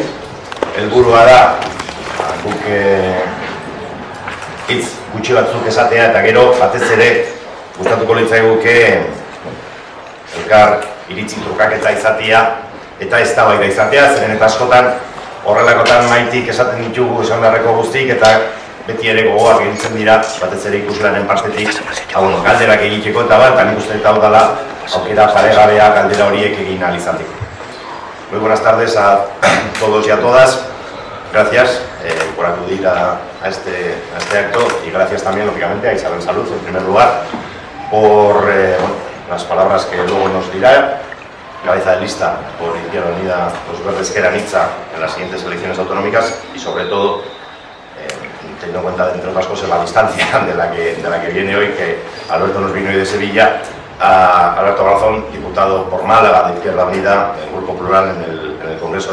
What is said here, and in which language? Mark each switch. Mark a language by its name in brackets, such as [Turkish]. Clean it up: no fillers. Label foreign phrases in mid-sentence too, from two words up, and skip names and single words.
[Basque] Helburua da guk hitz gutxi batzuk esatea eta gero batez ere gustatuko litzaiguke elkar iritzi trukaketa izatea eta eztabaida izatea, zeren eta askotan horrelakotan maitik esaten ditugu esan beharreko guztik eta beti ere gogoak egitzen dira, batez ere ikuslaren partetik, galderak egiteko eta bat, nik uste eta hau dela aukera paregabea galdera horiek egin ahal izateko. [Spanish] Muy buenas tardes a todos y a todas. Gracias por acudir a este acto y gracias también, lógicamente, a Isabel Salud, en primer lugar, por las palabras que luego nos dirá, cabeza de lista por Izquierda Unida, los Verdes Ezker Anitza en las siguientes elecciones autonómicas y sobre todo, teniendo en cuenta, entre otras cosas, la distancia de la que viene hoy, que Alberto nos vino hoy de Sevilla, a Alberto Garzón, diputado por Málaga de Izquierda Unida, del Grupo Plural en el Congreso.